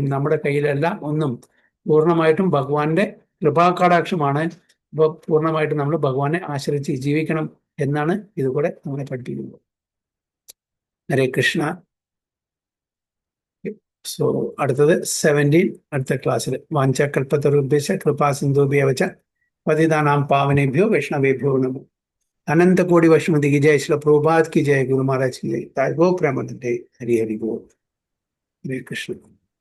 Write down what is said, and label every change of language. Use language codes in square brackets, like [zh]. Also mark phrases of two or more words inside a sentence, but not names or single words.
[ml] നമ്മുടെ കയ്യിലല്ല ഒന്നും, പൂർണ്ണമായിട്ടും ഭഗവാന്റെ കൃപാകടാക്ഷമാണ്. ഇപ്പോൾ പൂർണ്ണമായിട്ടും നമ്മൾ ഭഗവാനെ ആശ്രയിച്ച് ജീവിക്കണം എന്നാണ് ഇതുകൂടെ നമ്മളെ പഠിപ്പിക്കുന്നത്. [sa] ഹരേ കൃഷ്ണ. [ml] സോ അടുത്തത് 17 അടുത്ത ക്ലാസ്സിൽ [sa] वाञ्चकल्पतरुभ्यश्च कृपा सिन्धुभ्यवच पतितानां पावनेभ्यो वैष्णवेभ्यो नमो. [hi] अनंत कोटि वैष्णवी की जय, श्री प्रभुपाद की जय, गुरु महाराज की जय। गो प्रेमानंदे। हरि हरि बोल। [sa] हरे कृष्ण।